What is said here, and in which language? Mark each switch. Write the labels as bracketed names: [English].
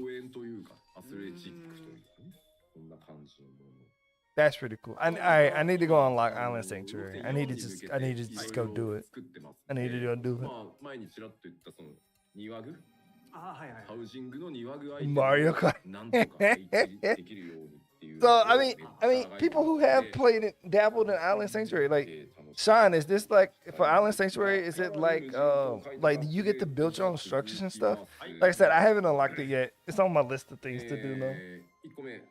[Japanese] 公園というかアスレチックというかね、こんな感じのもの。 [English] That's pretty cool. I need to go unlock Island Sanctuary. I need to just go do it. I need to go do it. [Japanese] まあ前にちらっと言ったその庭具、あ、はいはい。ハウジングの庭具アイテム [English] Mario Kart. [Japanese] なんとか配置できるようにっていう。 [English] So I mean, people who have played it, dabbled in Island Sanctuary, like Sean, is this like for Island Sanctuary? Is it like do you get to build your own structures and stuff? Like I said, I haven't unlocked it yet. It's on my list of things to do though. [Japanese] 1個目